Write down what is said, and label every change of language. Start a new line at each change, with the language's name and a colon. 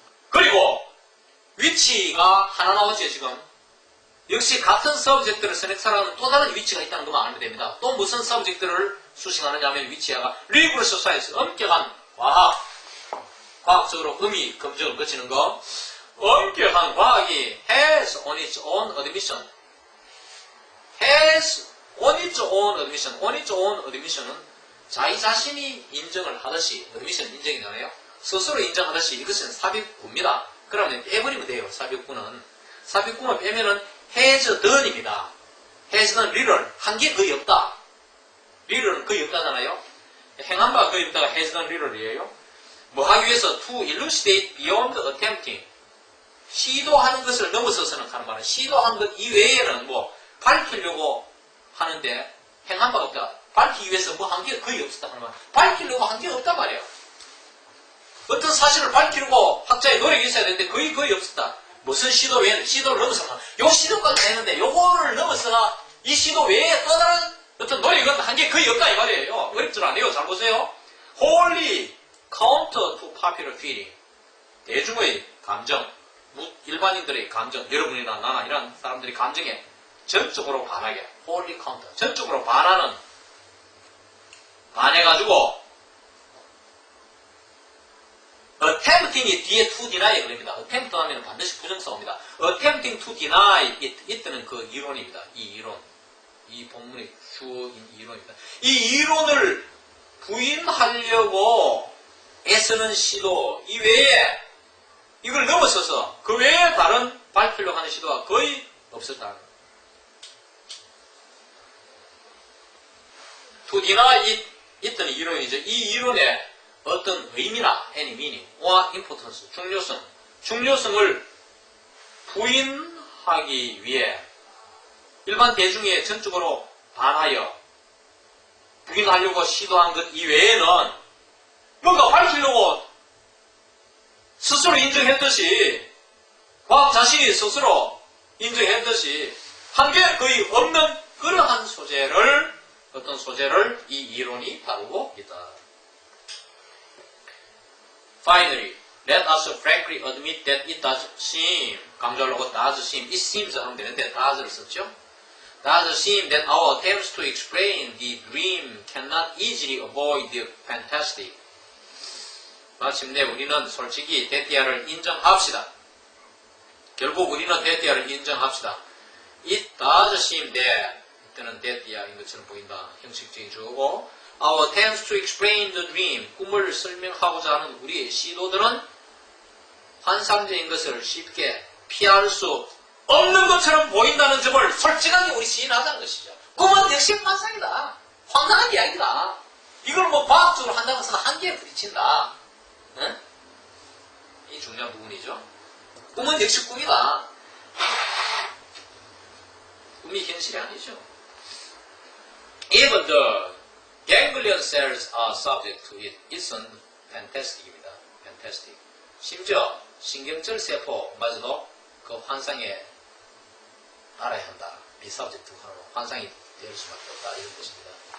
Korean: 그리고 위치가 하나 나오죠. 지금 역시 같은 서브젝트를 선택사라는 또 다른 위치가 있다는 것만 알면 됩니다. 또 무슨 서브젝트를 수식하느냐 하면 위치가 리그러스 사이언스 엄격한 과학적으로 의미 검증을 거치는 거. 엄격한 과학이
English: has on its own admission. has on its own admission. on its own admission
Korean: 은 자기 자신이 인정을 하듯이 admission 인정이잖아요. 스스로 인정하듯이 이것은 삽입구입니다. 그러면 빼버리면 돼요. 삽입구만 빼면은 has done입니다.
English: has done little
Korean: 한 게 거의 없다. little는 거의 없다잖아요. 행한 바가 거의 없다가
English: has done little
Korean: 이에요. 뭐 하기 위해서
English: to elucidate beyond attempting
Korean: 시도하는 것을 넘어서서는 하는 말은 시도한 것 이외에는 뭐 밝히려고 하는데 행한 바가 없다. 밝히기 위해서 뭐 한 게 거의 없었다 하는 말. 밝히려고 한 게 없단 말이에요. 어떤 사실을 밝히려고 학자의 노력이 있어야 되는데 거의 없었다. 무슨 시도 외에는 시도를 넘어서면 요 시도까지 되는데 요거를 넘어서 이 시도 외에 또 다른 어떤 노력은 한 게 거의 없다 이 말이에요. 어렵질 않아요. 잘 보세요.
English: wholly counter to popular feeling.
Korean: 대중의 감정, 일반인들의 감정, 여러분이나 나나 이런 사람들의 감정에 전적으로 반하게
English: wholly counter,
Korean: 전적으로 반해가지고 attempting이 뒤에
English: to deny
Korean: 걸립니다. attempt 하면 반드시 부정사입니다.
English: attempting to deny it, it는
Korean: 그 이론입니다. 이 이론. 이 본문의 주어인 이론입니다. 이 이론을 부인하려고 애쓰는 시도 이외에 이걸 넘어서서 그 외에 다른 밝히려고 하는 시도가 거의 없었다.
English: to deny it, it는
Korean: 이론이죠. 이 이론에 어떤 의미나
English: any meaning
Korean: 와 importance, 중요성을 부인하기 위해 일반 대중에 전적으로 반하여 부인하려고 시도한 것 이외에는 뭔가 밝히려고 스스로 인정했듯이 과학 자신이 스스로 인정했듯이 한 게 거의 없는 그러한 소재를 어떤 소재를 이 이론이 다루고 있다.
English: Finally, let us frankly admit that it does seem,
Korean: 강조하려고
English: does seem, it seems
Korean: 하면 되는데
English: does를 썼죠. Does seem that our attempts to explain the dream cannot easily avoid the fantastic.
Korean: 마침내 우리는 솔직히 데티아를 인정합시다. 결국 우리는 데티아를 인정합시다.
English: It does seem that,
Korean: 이때는 데티아인 것처럼 보인다. 형식적인 주어고
English: Our attempts to explain the dream,
Korean: 꿈을 설명하고자 하는 우리의 시도들은 환상적인 것을 쉽게 피할 수 없는 것처럼 보인다는 점을 솔직하게 우리 시인하자는 것이죠. 꿈은 역시 환상이다. 황당한 이야기다. 이걸 뭐 과학적으로 한다고 해서 한계에 부딪힌다. 응? 이 중요한 부분이죠. 꿈은 역시 꿈이다. 꿈이 현실이 아니죠.
English: Even the ganglion cells are subject to it. It은 fantastic입니다. fantastic.
Korean: 심지어 신경절 세포마저도 그 환상에 알아야 한다. 이 subject 환상이 될 수밖에 없다. 이런 뜻입니다.